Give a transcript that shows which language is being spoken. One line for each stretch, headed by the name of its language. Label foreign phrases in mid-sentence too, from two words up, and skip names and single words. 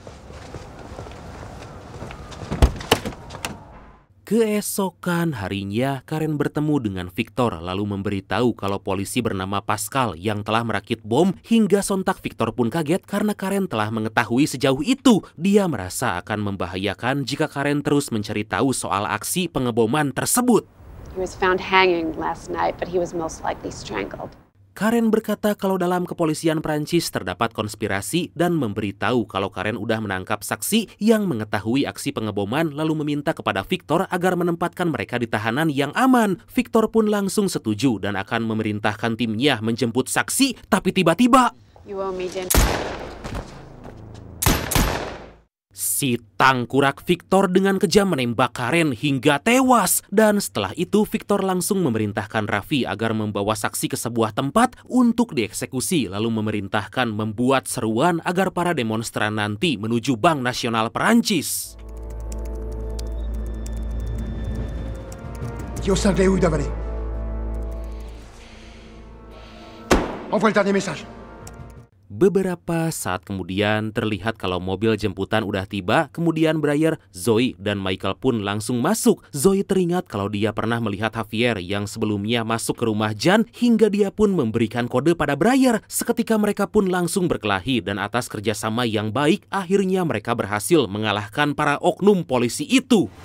Indonesian: Keesokan harinya, Karen bertemu dengan Victor lalu memberitahu kalau polisi bernama Pascal yang telah merakit bom, hingga sontak Victor pun kaget karena Karen telah mengetahui sejauh itu. Dia merasa akan membahayakan jika Karen terus mencari tahu soal aksi pengeboman tersebut.
English: He was found hanging last night, but he was most likely strangled.
Indonesian: Karen berkata kalau dalam kepolisian Prancis terdapat konspirasi dan memberitahu kalau Karen udah menangkap saksi yang mengetahui aksi pengeboman lalu meminta kepada Victor agar menempatkan mereka di tahanan yang aman. Victor pun langsung setuju dan akan memerintahkan timnya menjemput saksi, tapi tiba-tiba
English: You owe me dinner.
Indonesian: si tangkurak Victor dengan kejam menembak Karen hingga tewas. Dan setelah itu Victor langsung memerintahkan Raffi agar membawa saksi ke sebuah tempat untuk dieksekusi, lalu memerintahkan membuat seruan agar para demonstran nanti menuju Bank Nasional Perancis.
French: Dis au cinglé où d'avaler. Envoie le dernier message.
Indonesian: Beberapa saat kemudian terlihat kalau mobil jemputan udah tiba, kemudian Brayer, Zoe, dan Michael pun langsung masuk. Zoe teringat kalau dia pernah melihat Javier yang sebelumnya masuk ke rumah Jan hingga dia pun memberikan kode pada Brayer. Seketika mereka pun langsung berkelahi dan atas kerjasama yang baik, akhirnya mereka berhasil mengalahkan para oknum polisi itu.